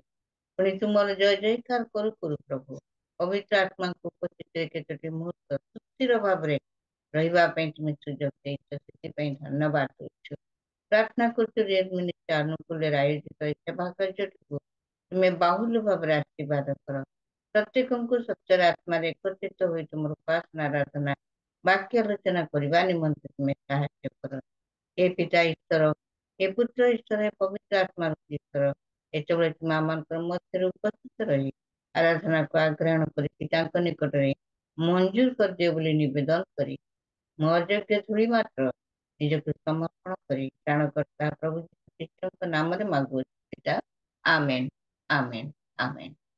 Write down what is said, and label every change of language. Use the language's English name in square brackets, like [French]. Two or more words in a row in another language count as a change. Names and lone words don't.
[Odia] ପୁଣି ତୁମର ଜୟ ଜୟକାର କରୁ କରୁ ପ୍ରଭୁ ପବିତ୍ର ଆତ୍ମାଙ୍କୁ ଉପସ୍ଥିତିରେ କେତୋଟି ମୁହୂର୍ତ୍ତ ସୁସ୍ଥିର ଭାବରେ ରହିବା ପାଇଁ ତୁମେ ସୁଯୋଗ ଦେଇଛ, ସେଥିପାଇଁ ଧନ୍ୟବାଦ ଦଉଛୁ। ପ୍ରାର୍ଥନା କରୁଛୁ ରେଡ୍ ମିନିଷ୍ଟ୍ରି ଅନୁକୂଳରେ ଆୟୋଜିତ ଏହି ସେବା କାର୍ଯ୍ୟଟିକୁ ତୁମେ ବାହୁଲ୍ୟ ଭାବରେ ଆଶୀର୍ବାଦ କର। ପ୍ରତ୍ୟେକଙ୍କୁ ସତ୍ୟର ଆତ୍ମାରେ ଏକତ୍ରିତ ହୋଇ ତୁମର ଉପାସନା ଆରାଧନା ବାକ୍ୟ ଆଲୋଚନା କରିବା ନିମନ୍ତେ ତୁମେ ସାହାଯ୍ୟ କର। [Hindi] हे पिता ईश्वर, हे पुत्र ईश्वर, हे पवित्र आत्मा ईश्वर, [Odia] ଯେତେବେଳେ ତୁମେ ଆମମାନଙ୍କ ମଧ୍ୟରେ ଉପସ୍ଥିତ ରହି ଆରାଧନାକୁ ଆଗ୍ରହଣ କରି ପିତାଙ୍କ ନିକଟରେ ମଞ୍ଜୁର କରିଦିଅ ବୋଲି ନିବେଦନ କରି ମୋ ଅଯୋଗ୍ୟ ଧୂଳି ମାତ୍ର ନିଜକୁ ସମର୍ପଣ କରି ତ୍ରାଣକର୍ତ୍ତା ପ୍ରଭୁ ଯୀଶୁ ଖ୍ରୀଷ୍ଟଙ୍କ ନାମରେ ମାଗୁଅଛି ପିତା, ଆମେନ୍ ଆମେନ୍ ଆମେନ୍।